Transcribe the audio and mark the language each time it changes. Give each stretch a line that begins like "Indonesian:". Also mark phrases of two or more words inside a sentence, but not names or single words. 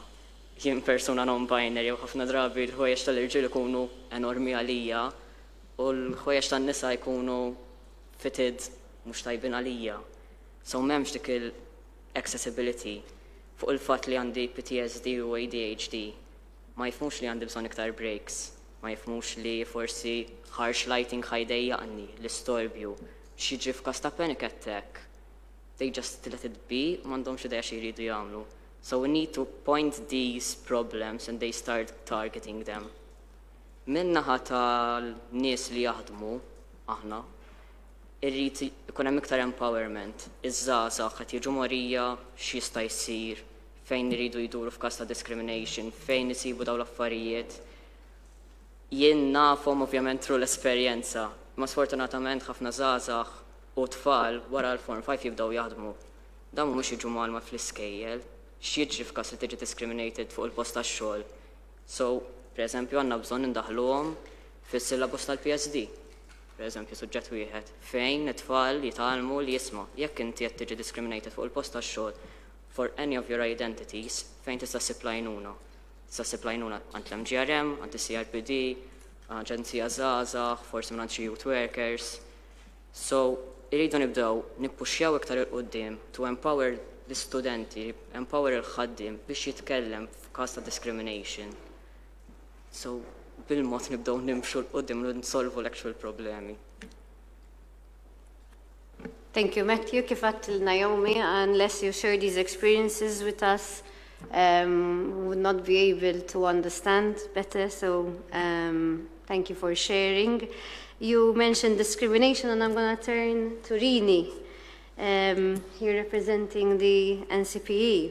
Maltese: Jien persuna non-binary u ħafna drabi l-ħwejjeġ tal-irġiel ikunu enormi għalija u l-ħwejjeġ tan-nisa jkunu fitted mhux tajbin għalija. So m'hemmx dik il-accessibility fuq il-fatt li għandi PTSD u ADHD. Ma jifhmux li għandi bżonn iktar breaks, ma jifhmux li forsi
English: harsh lighting
Maltese: ħajdejjaqni, l-istorbju, x'jiġri f'każ ta'
English: panic attack. They just let it be,
Maltese: m'għandhomx idea xi jridu jagħmlu.
English: So we need to point these problems and they start targeting them.
Maltese: Min-naħa tal-nies li jaħdmu aħna, irrid ikun hemm iktar empowerment. Iż-żgħażagħ qed jiġu mogħrija x'jista' jsir, fejn iridu jduru f'każ ta' discrimination, fejn isibu dawn l-affarijiet. Jien nafhom ovvjament tru l-esperjenza, ma sfortunatament ħafna żgħażagħ u tfal wara l-Form 5 jibdew jaħdmu. Dawn mhumiex jiġu malma fl-iskejjel, x'jiġri f'każ li tiġi discriminated fuq il-post tax-xogħol. So, pereżempju għandna bżonn indaħluhom fis-syllabus tal-PSD. Pereżempju suġġett wieħed fejn it-tfal jitgħallmu li jisma' jekk inti qed tiġi discriminated fuq il-post tax-xogħol
English: for any of your identities
Maltese: fejn tista' ssib għajnuna. Tista' ssib għajnuna għand l-MGRM, għand is-CRPD, aġenzija żgħażagħ, forsi minn xi
English: youth workers.
Maltese: So, irridu nibdew nippuxxjaw iktar il-qudiem
English: to empower
Maltese: l-istudenti, empower il-ħaddiem biex jitkellem f'każ ta' discrimination. So, bil-mod nibdew nimxu l-qudiem u nsolvu l-actual problemi.
English: Thank you, Matthew.
Maltese: Kif għadt
English: Naomi, unless you share these experiences with us, we would not be able to understand better. So, thank you for sharing. You mentioned discrimination, and I'm going to turn to Rini. Here representing the NCPE.